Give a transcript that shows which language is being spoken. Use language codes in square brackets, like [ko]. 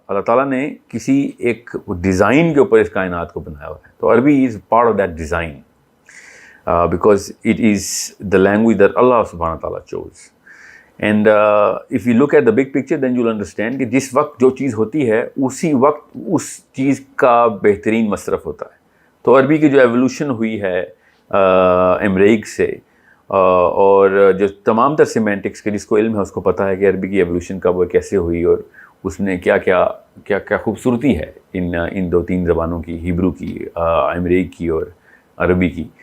[ur] اللہ تعالیٰ نے کسی ایک ڈیزائن کے اوپر اس کائنات کو بنایا ہوا ہے. [en] تو Arabic is part of that design because it is the language that Allah subhanahu wa ta'ala chose. And if you look at the big picture then you'll understand [ur] کہ جس وقت جو چیز ہوتی ہے اسی وقت اس چیز کا بہترین مصرف ہوتا ہے. تو عربی کی جو ایولیوشن ہوئی ہے امریک سے, اور جو تمام تر سیمینٹکس کے جس کو علم ہے اس کو پتہ ہے کہ عربی کی ایولیوشن کب وہ کیسے ہوئی اور اس میں کیا خوبصورتی ہے ان دو تین زبانوں کی, ہیبرو کی, امریک کی اور عربی کی.